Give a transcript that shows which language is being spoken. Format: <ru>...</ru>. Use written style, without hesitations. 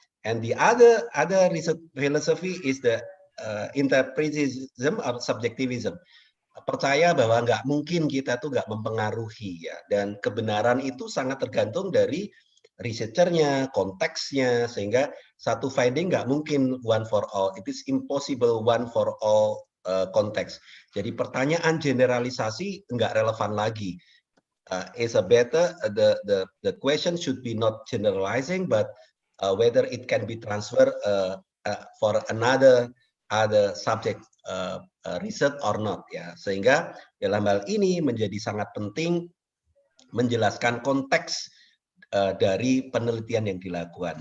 <en>And the other research philosophy is the interpretivism or subjectivism.</en> <id>Percaya bahwa nggak mungkin kita tuh nggak mempengaruhi, ya, dan kebenaran itu sangat tergantung dari researchernya, konteksnya, sehingga satu finding nggak mungkin</id> <en>one for all. It is impossible one for all</en> <id>konteks. Jadi pertanyaan generalisasi nggak relevan lagi.</id> <en>Is a better the question should be not generalizing, but whether it can be transferred for other subject research or not, ya.</en> <id>Sehingga dalam hal ini menjadi sangat penting menjelaskan konteks dari penelitian yang dilakukan.</id>